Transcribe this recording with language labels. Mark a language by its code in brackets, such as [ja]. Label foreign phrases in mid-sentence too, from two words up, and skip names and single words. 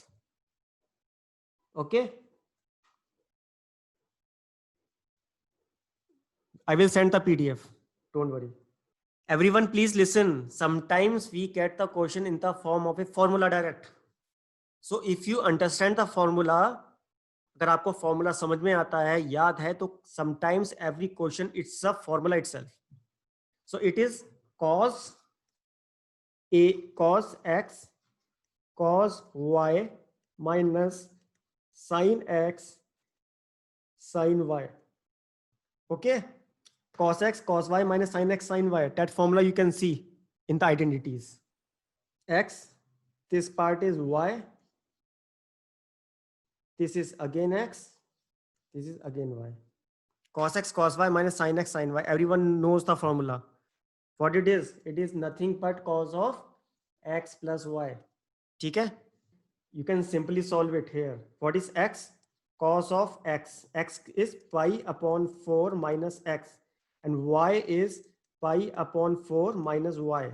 [en] Okay, I will send the PDF, don't worry. Everyone please listen, sometimes we get the question in the form of a formula direct. So if you understand the formula, [hi] अगर आपको फॉर्मूला समझ में आता है, याद है, तो [en] sometimes every question it's a formula itself. So it is cos x cos y minus sin x sin y. Okay, cos x cos y minus sin x sin y, that formula you can see in the identities. X, this part is y, this is again x, this is again y. Cos x cos y minus sin x sin y, everyone knows the formula. What it is nothing but cos of x plus y. Okay, you can simply solve it here. What is x? Cos of x. X is pi upon 4 minus x, and y is pi upon 4 minus y.